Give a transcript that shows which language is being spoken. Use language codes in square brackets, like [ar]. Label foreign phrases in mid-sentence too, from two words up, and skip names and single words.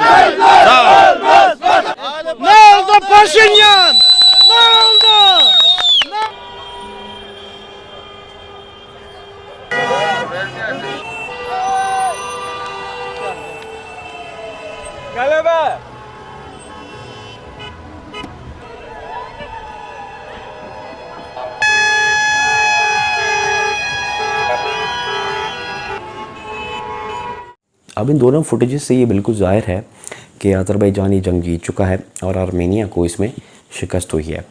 [tr] Sağ ol. Ne oldu Paşinyan? Ne oldu? Galebe. [hi] अब इन दोनों फुटेजेस से ये बिल्कुल ज़ाहिर है कि अज़रबैजान ये जंग जीत चुका है और आर्मेनिया को इसमें शिकस्त हुई है।